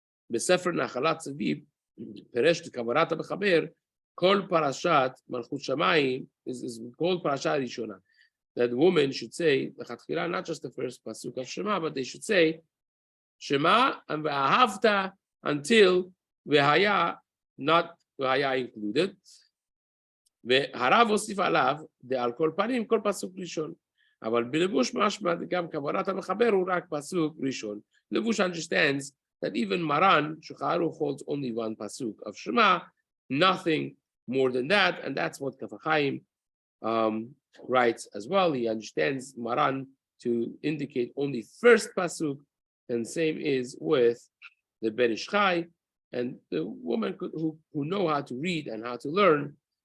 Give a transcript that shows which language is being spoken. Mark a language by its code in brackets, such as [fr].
[he] בספר נחלת צדיק, פירש לכוונת המחבר, כל פרשת מלכות שמיים is כל פרשה ראשונה. [en] That the woman should say, לכתחילה, not just the first pasuk of Shema, but they should say, Shema and ואהבת until והיה, not והיה included, [he] והרב הוסיף עליו, על כל פנים, כל פסוק ראשון. אבל בלבוש משמע, גם כוונת המחבר הוא רק פסוק ראשון. [en] לבוש understands that even Maran, Shulchan Aruch holds only one pasuk of Shema, nothing more than that, and that's what Kaf HaChaim writes as well. He understands Maran to indicate only first pasuk, and same is with the Ben Ish Chai, and the woman who know how to read and how to learn.